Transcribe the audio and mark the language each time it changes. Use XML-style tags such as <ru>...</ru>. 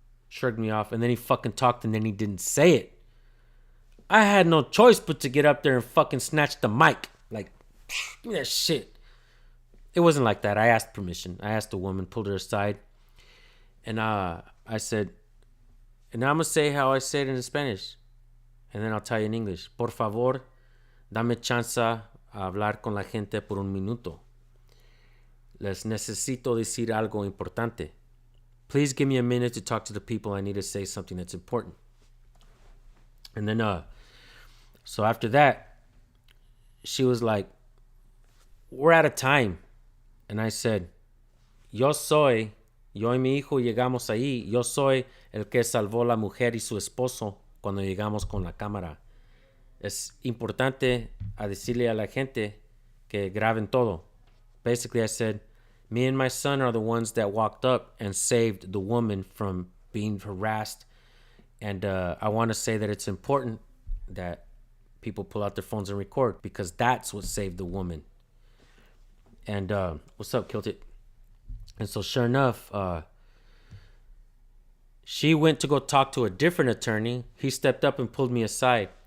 <en>Shrugged me off. And then he fucking talked and then he didn't say it. I had no choice but to get up there and fucking snatch the mic. Like, give me that shit. It wasn't like that. I asked permission. I asked the woman, pulled her aside. And I said, and I'm going to say how I say it in Spanish. And then I'll tell you in English.</en> <es>"Por favor, dame chance a hablar con la gente por un minuto. Les necesito decir algo importante.</es> <en>Please give me a minute to talk to the people. I need to say something that's important." And then, so after that, she was like, "We're out of time." And I said,</en> <es>yo y mi hijo llegamos ahí. Yo soy el que salvó la mujer y su esposo cuando llegamos con la cámara. Es importante a decirle a la gente que graben todo.</es> <en>Basically, I said, me and my son are the ones that walked up and saved the woman from being harassed. And I want to say that it's important that people pull out their phones and record, because that's what saved the woman. And what's up, Kilt It? And so sure enough, she went to go talk to a different attorney. He stepped up and pulled me aside.</en>